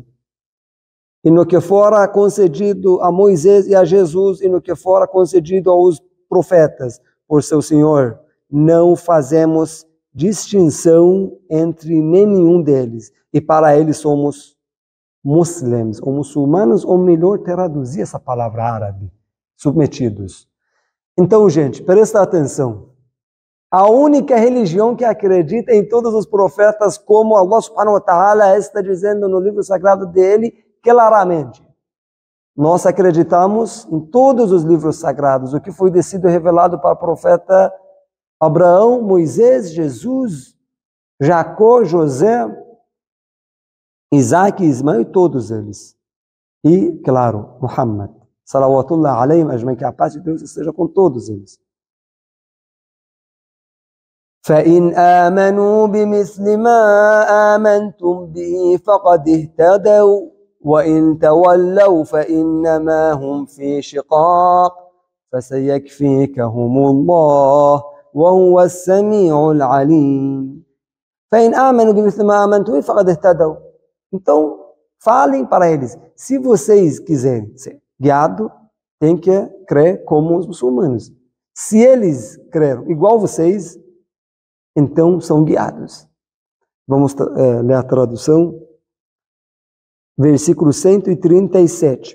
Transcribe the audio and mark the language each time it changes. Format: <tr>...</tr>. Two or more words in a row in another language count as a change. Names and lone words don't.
<pt>E no que fora concedido a Moisés e a Jesus, e no que fora concedido aos profetas por seu Senhor, não fazemos distinção entre nenhum deles. E para eles somos muçulmanos, ou muçulmanos, ou melhor traduzir essa palavra árabe, submetidos. Então, gente, presta atenção. A única religião que acredita em todos os profetas, como</pt> <ar>الله سبحانه وتعالى</ar> <pt>está dizendo no livro sagrado dele, claramente. Nós acreditamos em todos os livros sagrados, o que foi descido e revelado para o profeta Abraão, Moisés, Jesus, Jacó, José, Isaac, Ismael e todos eles. E, claro,</pt> <ar>محمد. صلوات الله عليهم أجمعين,</ar> <pt>que a paz de Deus esteja com todos eles.</pt> <ar>فَإِنْ آمَنُوا بِمِثْلِ مَا آمَنْتُمْ بِهِ فَقَدِ اهْتَدَوْا وَإِنْ تَوَلَّوْا فَإِنَّمَا هُمْ فِي شِقَاقٍ فَسَيَكْفِيكَهُمُ اللَّهُ وَهُوَ السَّمِيعُ الْعَلِيمُ. فَإِنْ آمَنُوا بِمِثْلِ مَا آمَنْتُمْ بِهِ فَقَدِ اهْتَدَوْا.</ar> <pt>Então, falem para eles, se vocês quiserem ser guiados, tem que crer como os muçulmanos. Se eles creram igual vocês, então são guiados. Vamos ler a tradução. Versículo 137.</pt>